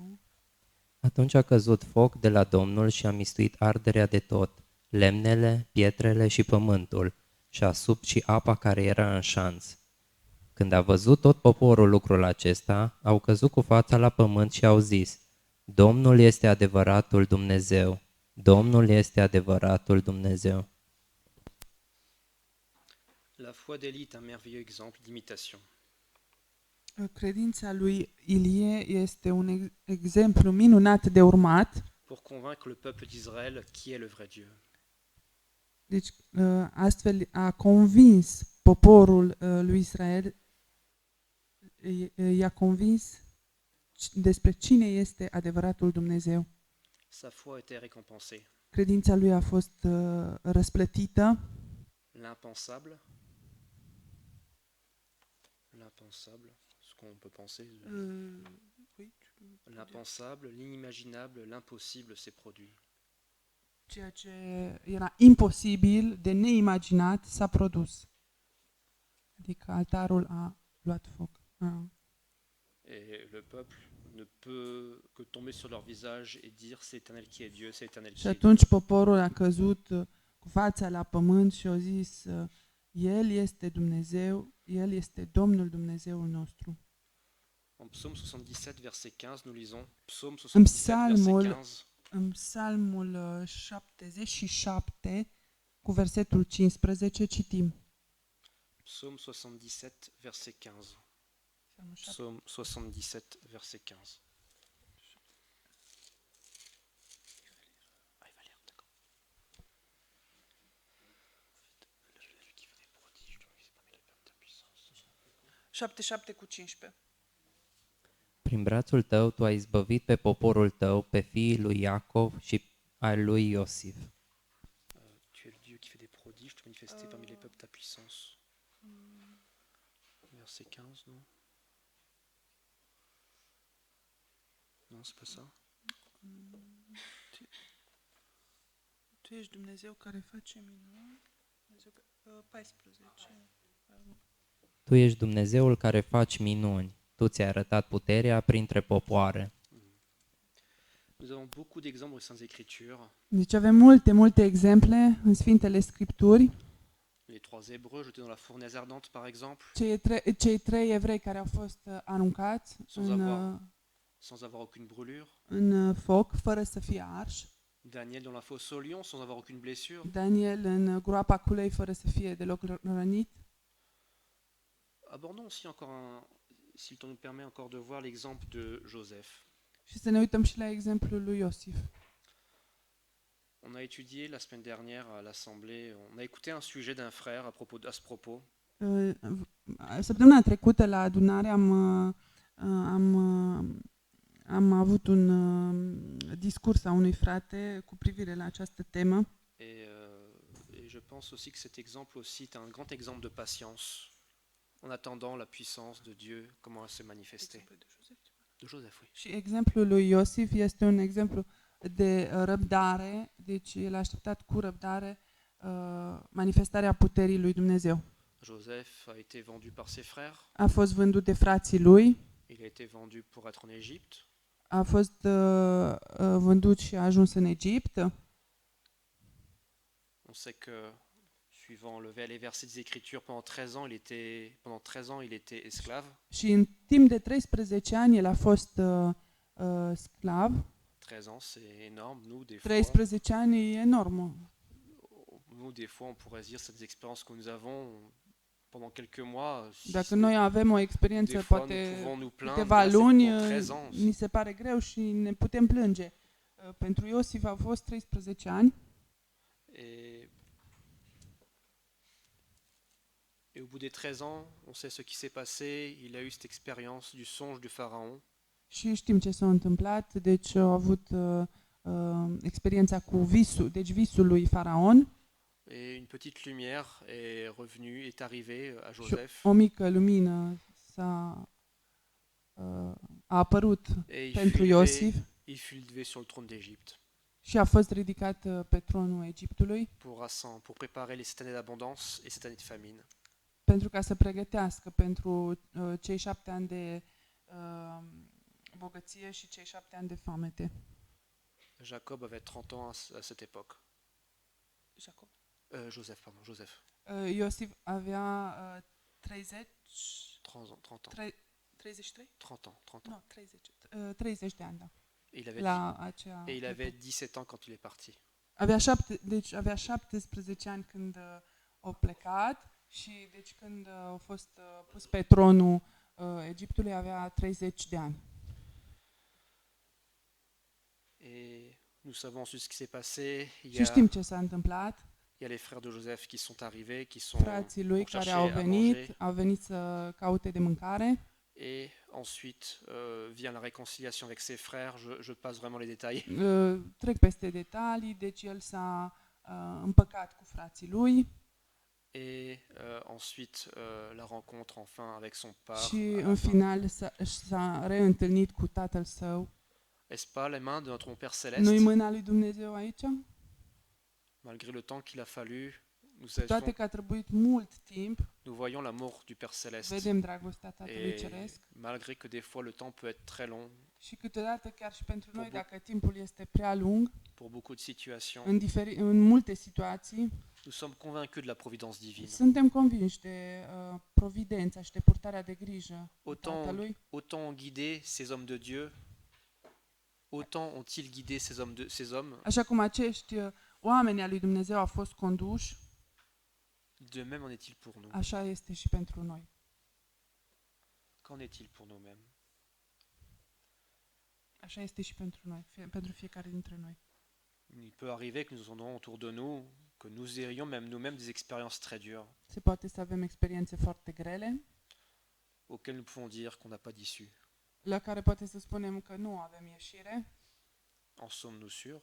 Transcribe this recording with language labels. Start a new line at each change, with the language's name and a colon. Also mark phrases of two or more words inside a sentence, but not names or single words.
Romanian: Atunci a căzut foc de la Domnul și a mistuit arderea de tot, lemnele, pietrele și pământul, și a subt și apa care era în șanț. Când a văzut tot poporul lucrul acesta, au căzut cu fața la pământ și au zis: Domnul este adevăratul Dumnezeu, Domnul este adevăratul Dumnezeu.
French: La foi d'Élie est un merveilleux exemple d'imitation.
Romanian: Credința lui Ilie este un exemplu minunat de urmat.
French: pour convaincre le peuple d'Israël qui est le vrai Dieu.
Romanian: Deci, astfel a convins poporul lui Israel, i-a convins despre cine este adevăratul Dumnezeu.
French: Sa foi a été récompensée.
Romanian: Credința lui a fost răsplătită.
French: L'impensable, ce qu'on peut penser, l'impensable, l'inimaginable, l'impossible s'est produit.
Romanian: Ceea ce era imposibil, de neimaginat, s-a produs. Adică altarul a luat foc.
French: Et le peuple ne peut que tomber sur leur visage et dire c'est l'Éternel qui est Dieu, c'est l'Éternel
Romanian: Și
French: qui est Dieu.
Romanian: atunci poporul a căzut cu fața la pământ și a zis, El este Dumnezeu, El este Domnul Dumnezeul nostru.
French: En Psaume 77, verset 15, nous lisons Psaume
Romanian: În
French: 77, verset
Romanian: psalmul, 15. în psalmul 77, cu versetul 15, citim.
French: Psaume 77, verset 15.
Romanian: Psalmul 7.
French: Psaume 77, verset 15. Ah, il va lire, d'accord. Celui qui fait des prodiges, tu m'as parmi les pères de ta puissance.
Romanian: 77 cu 15. Prin brațul tău tu ai izbăvit pe poporul tău, pe fiii lui Iacov și ai lui Iosif.
French: Tu es le Dieu qui fait des prodiges, tu manifestais parmi les peuples ta puissance. Verset 15, non? Non, c'est pas ça.
Romanian: Tu ești Dumnezeu care face minuni. 14. Tu ești Dumnezeul care faci minuni. Tu ți-ai arătat puterea printre popoare.
French: Nous avons beaucoup d'exemples aux Saintes Écritures.
Romanian: Deci avem multe exemple în Sfintele Scripturi.
French: Les trois Hébreux jetés dans la fournaise ardente, par exemple,
Romanian: Cei trei evrei care au fost aruncați
French: sans avoir aucune brûlure.
Romanian: în foc, fără să fie arși.
French: Daniel dans la fosse au lion, sans avoir aucune blessure.
Romanian: Daniel în groapa cu lei, fără să fie deloc rănit.
French: Abordons aussi encore si le temps nous permet encore de voir l'exemple de Joseph.
Romanian: Și să ne uităm și la exemplul lui Iosif.
French: On a étudié la semaine dernière à l'Assemblée, on a écouté un sujet d'un frère à ce propos.
Romanian: Săptămâna trecută la adunare am avut un discurs a unui frate cu privire la această temă.
French: Et je pense aussi que cet exemple aussi est un grand exemple de patience en attendant la puissance de Dieu, comment elle s'est manifestée. De Joseph, oui.
Romanian: Și exemplul lui Iosif este un exemplu de răbdare, deci el a așteptat cu răbdare manifestarea puterii lui Dumnezeu.
French: Joseph a été vendu par ses frères.
Romanian: A fost vândut de frații lui,
French: Il a été vendu pour être en Égypte.
Romanian: a fost vândut și a ajuns în Egipt.
French: On sait que, suivant les versets des Écritures, pendant 13 ans, il était esclave.
Romanian: Și în timp de 13 ani el a fost sclav.
French: 13 ans, c'est énorme. Nous, des fois,
Romanian: 13 ani e enorm.
French: on pourrait dire cette expérience que nous avons pendant quelques mois.
Romanian: Dacă noi avem o experiență,
French: Des fois,
Romanian: poate
French: nous pouvons nous plaindre.
Romanian: câteva
French: Là, c'est
Romanian: luni,
French: pendant 13 ans.
Romanian: ni se pare greu și ne putem plânge. Pentru Iosif a fost 13 ani.
French: Et au bout des 13 ans, on sait ce qui s'est passé. Il a eu cette expérience du songe du Pharaon.
Romanian: Și știm ce s-a întâmplat, deci au avut experiența cu visul lui Faraon.
French: Et une petite lumière est revenue, est arrivée à Joseph.
Romanian: Și o mică lumină a apărut
French: Et
Romanian: pentru Iosif
French: il fut élevé sur le trône d'Égypte
Romanian: și a fost ridicat pe tronul Egiptului
French: pour préparer les 7 années d'abondance et 7 années de famine.
Romanian: pentru ca să pregătească pentru cei 7 ani de bogăție și cei 7 ani de foamete.
French: Jacob avait 30 ans à cette époque. Joseph, pardon, Joseph.
Romanian: Iosif avea 30
French: 30 ans. 33? 30 ans.
Romanian: Nu, 30 de ani, da.
French: Et il avait 17 ans quand il est parti.
Romanian: Avea 17 ani când a plecat și deci când a fost pus pe tronul Egiptului avea 30 de ani.
French: Et nous savons ensuite ce qui s'est passé.
Romanian: Și știm ce s-a întâmplat.
French: Il y a les frères de Joseph qui sont arrivés, qui sont
Romanian: Frații lui
French: pour
Romanian: care
French: chercher à manger.
Romanian: au venit să caute de mâncare.
French: Et ensuite vient la réconciliation avec ses frères. Je passe vraiment les détails.
Romanian: Trec peste detalii, deci el s-a împăcat cu frații lui
French: Et ensuite la rencontre enfin avec son père.
Romanian: și în final s-a reîntâlnit cu tatăl său.
French: Est-ce pas les mains de notre Père
Romanian: Nu-i
French: Céleste?
Romanian: mâna lui Dumnezeu aici?
French: Malgré le temps qu'il a fallu,
Romanian: Toate că a trebuit mult timp,
French: nous voyons l'amour du Père Céleste.
Romanian: vedem dragostea Tatălui
French: Et
Romanian: Ceresc
French: malgré que des fois le temps peut être très long
Romanian: și câteodată chiar și pentru noi, dacă timpul este prea lung,
French: pour beaucoup de situations,
Romanian: în multe situații,
French: nous sommes convaincus de la providence divine.
Romanian: suntem convinși de providența și de purtarea de grijă a Tatălui.
French: Autant ont guidé ces hommes de Dieu, autant ont-ils guidé ces hommes,
Romanian: Așa cum acești oameni al lui Dumnezeu au fost conduși,
French: de même en est-il pour nous.
Romanian: așa este și pentru noi.
French: Qu'en est-il pour nous-mêmes?
Romanian: Așa este și pentru noi, pentru fiecare dintre noi.
French: Il peut arriver que nous entendons autour de nous, que nous ayons même nous-mêmes des expériences très dures,
Romanian: Se poate să avem experiențe foarte grele,
French: auxquelles nous pouvons dire qu'on n'a pas d'issue.
Romanian: la care poate să spunem că nu avem ieșire,
French: En sommes-nous sûrs?